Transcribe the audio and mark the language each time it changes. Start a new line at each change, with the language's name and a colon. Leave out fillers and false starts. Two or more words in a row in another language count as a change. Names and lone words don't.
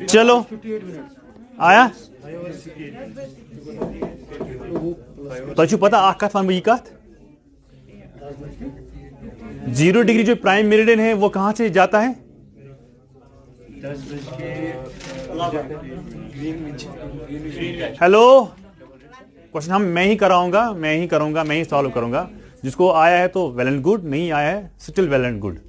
Hindi: चलो आया तो पता आ कत वन कत 0 डिग्री जो
English: prime meridian
Hindi: है वो कहां से जाता है? हेलो, क्वेश्चन मैं ही कराऊंगा, मैं ही सॉल्व करूंगा। जिसको आया है तो
English: well and good,
Hindi: नहीं आया है
English: still well and good.